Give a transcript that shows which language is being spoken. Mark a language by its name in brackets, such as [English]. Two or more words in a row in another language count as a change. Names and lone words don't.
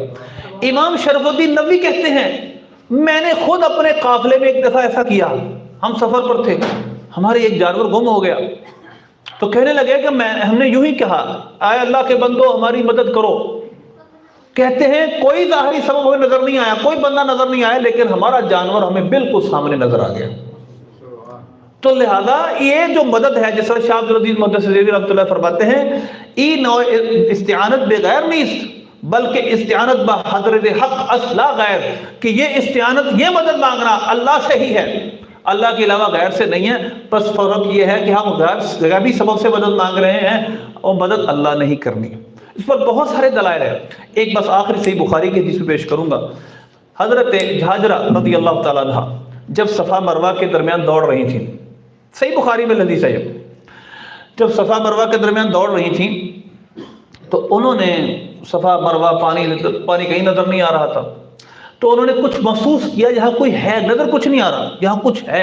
[Urdu] امام شرف الدین نبوی کہتے ہیں میں نے خود اپنے قافلے میں ایک دفعہ ایسا کیا، ہم سفر پر تھے، ہمارے ایک جانور گم ہو گیا، تو کہنے لگے کہ ہم نے یوں ہی کہا اے اللہ کے بندو ہماری مدد کرو۔ کہتے ہیں کوئی ظاہری سبب ہمیں نظر نہیں آیا، کوئی بندہ نظر نہیں آیا، لیکن ہمارا جانور ہمیں بالکل سامنے نظر آ گیا۔ تو لہذا یہ جو مدد ہے، جس طرح شاہ عبدالعزیز محدث دہلوی [Arabic] رحمۃ اللہ [Urdu] فرماتے ہیں [Persian] ای نوع استعانت بغیر نیست بلکہ استعانت بحضرت حق اصلا غیر، [Urdu] کہ یہ استعانت، یہ مدد مانگنا اللہ سے ہی ہے، اللہ کے علاوہ غیر سے نہیں ہے۔ بس فرق یہ ہے کہ ہم غیبی سبب سے مدد مانگ رہے ہیں اور مدد اللہ نہیں کرنی۔ اس پر بہت سارے دلائل ہیں، ایک بس آخری صحیح بخاری کی حدیث پیش کروں گا۔ حضرت حاجرہ [Arabic] رضی اللہ تعالیٰ عنہ [Urdu] جب صفا مروہ کے درمیان دوڑ رہی تھیں، صحیح بخاری میں حدیث ہے، جب صفا مروہ کے درمیان دوڑ رہی تھیں تو انہوں نے صفا مروہ پانی کہیں نظر نہیں آ رہا تھا، تو انہوں نے کچھ محسوس کیا یہاں کوئی ہے، نظر کچھ نہیں آ رہا، یہاں کچھ ہے۔